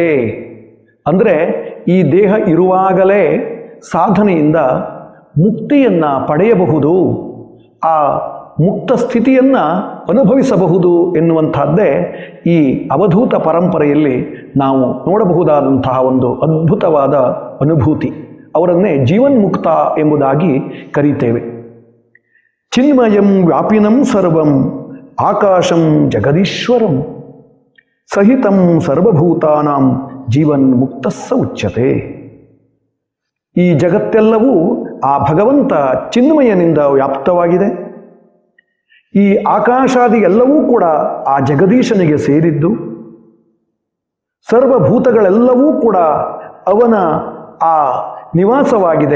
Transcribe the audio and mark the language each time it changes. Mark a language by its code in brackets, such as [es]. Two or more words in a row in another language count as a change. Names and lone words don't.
[kn] ಅಂದರೆ ಈ ದೇಹ ಇರುವಾಗಲೇ ಸಾಧನೆಯಿಂದ ಮುಕ್ತಿಯನ್ನು ಪಡೆಯಬಹುದು, ಆ ಮುಕ್ತ ಸ್ಥಿತಿಯನ್ನು ಅನುಭವಿಸಬಹುದು ಎನ್ನುವಂಥದ್ದೇ ಈ ಅವಧೂತ ಪರಂಪರೆಯಲ್ಲಿ ನಾವು ನೋಡಬಹುದಾದಂತಹ ಒಂದು ಅದ್ಭುತವಾದ ಅನುಭೂತಿ. ಅವರನ್ನೇ ಜೀವನ್ಮುಕ್ತ ಎಂಬುದಾಗಿ ಕರೀತೇವೆ. [sa] ಚಿನ್ಮಯಂ ವ್ಯಾಪಿನಂ ಸರ್ವಂ ಆಕಾಶಂ ಜಗದೀಶ್ವರಂ ಸಹಿತಂ ಸರ್ವಭೂತಾನಾಂ ಜೀವನ್ಮುಕ್ತಸ್ಸ ಉಚ್ಯತೆ. [kn] ಈ ಜಗತ್ತೆಲ್ಲವೂ ಆ ಭಗವಂತ ಚಿನ್ಮಯನಿಂದ ವ್ಯಾಪ್ತವಾಗಿದೆ. ಈ ಆಕಾಶಾದಿ ಎಲ್ಲವೂ ಕೂಡ ಆ ಜಗದೀಶನಿಗೆ ಸೇರಿದ್ದು, ಸರ್ವಭೂತಗಳೆಲ್ಲವೂ ಕೂಡ ಅವನ ಆ ನಿವಾಸವಾಗಿದೆ.